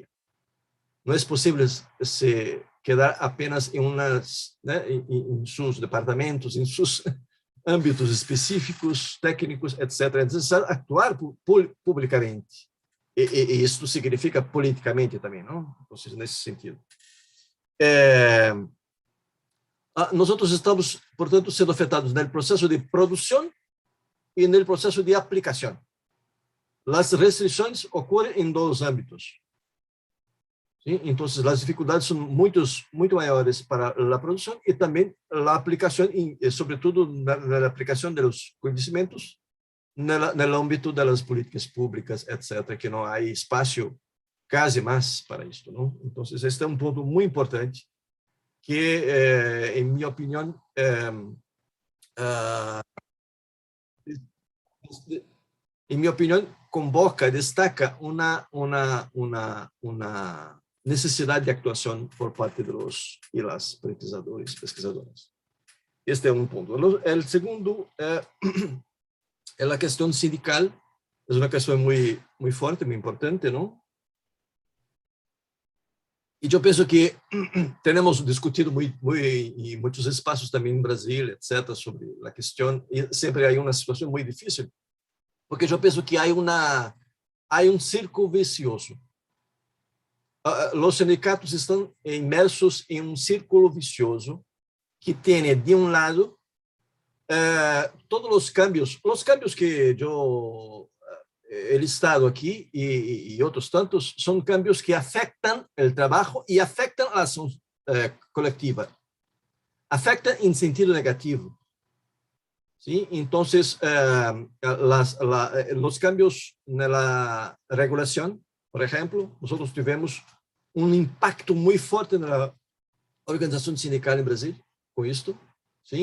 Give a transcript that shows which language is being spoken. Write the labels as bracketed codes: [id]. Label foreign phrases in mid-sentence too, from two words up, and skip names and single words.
[es] No es posible quedar apenas en sus departamentos, en sus ámbitos específicos, técnicos, etc. Es necesario actuar públicamente. Y esto significa políticamente también, ¿no? Entonces, en ese sentido. Nosotros estamos, [pt] portanto, sendo afetados no processo de produção e no processo de aplicação. As restrições ocorrem em dois âmbitos. [es] ¿Sí? [pt] Então, as dificuldades são muito maiores para a produção e também a aplicação, e sobretudo na aplicação dos conhecimentos no âmbito das políticas públicas, etc., que não há espaço quase mais para isso. Não? Então, este é um ponto muito importante que, [es] en mi opinión, convoca, destaca una necesidad de actuación por parte de los y las pesquisadores. Este es un punto. El segundo es la cuestión sindical. Es una cuestión muy fuerte, muy importante, ¿no? [pt] E eu penso que temos discutido em muitos espaços também em Brasil, etc., sobre a questão, e sempre há uma situação muito difícil, porque eu penso que há círculo vicioso. Os sindicatos estão imersos em um círculo vicioso que tem, de um lado, todos os cambios que eu [es] he listado aquí y otros tantos son cambios que afectan el trabajo y afectan a la acción colectiva. Afectan en sentido negativo. ¿Sí? Entonces, los cambios en la regulación, por ejemplo, nosotros tuvimos un impacto muy fuerte en la organización sindical en Brasil con esto, ¿sí?